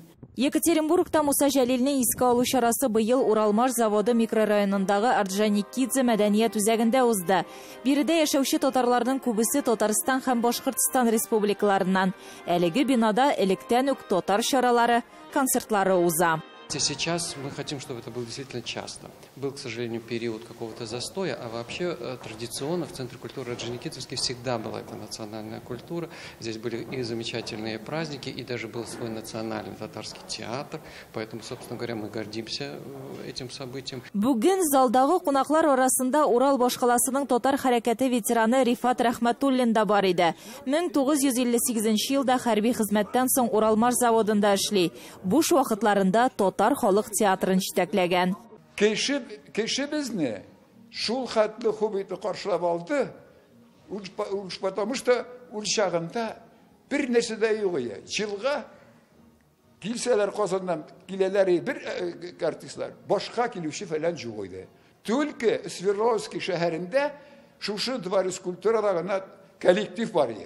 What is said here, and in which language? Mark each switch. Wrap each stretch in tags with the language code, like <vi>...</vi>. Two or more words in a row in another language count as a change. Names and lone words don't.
<tt>Екатеринбургта Муса Җәлилне искә алу чарасы быел Уралмаш заводы микрорайонындагы Орджоникидзе мәдәният үзәгендә узды. Биредә яшәүче татарларның күбесе Татарстан һәм Башкортстан республикаларыннан. Әлеге бинада электән үк татар чаралары, концертлары уза.</tt> <ru>Сейчас мы хотим, чтобы это было действительно часто. Был, к сожалению, период какого-то застоя, а вообще традиционно в Центре культуры Орджоникидзевский всегда была эта национальная культура. Здесь были и замечательные праздники, и даже был свой национальный татарский театр. Поэтому, собственно говоря, мы гордимся этим событием.</ru> <tt>Бүген залдагы кунаклар арасында Урал башкаласының татар хәрәкәте ветераны Рифат Рәхмәтуллин да бар иде. 1958 елда хәрби хезмәттән соң Уралмаш заводында эшли. Буш вакытларында татар халык театрын җитәкләгән. Кеше безне шул хәтле хубиты каршылап алды.</tt> <ru>Потому что</ru> <tt>ул чагында бер нәрсә дә юк иде. Җылга килсәләр Казаннан киләләр бер артистлар. Башка килүче фәлән юк иде. Только Свердловский шәһәрендә шушы дворец культурада гына коллектив бар иде.</tt>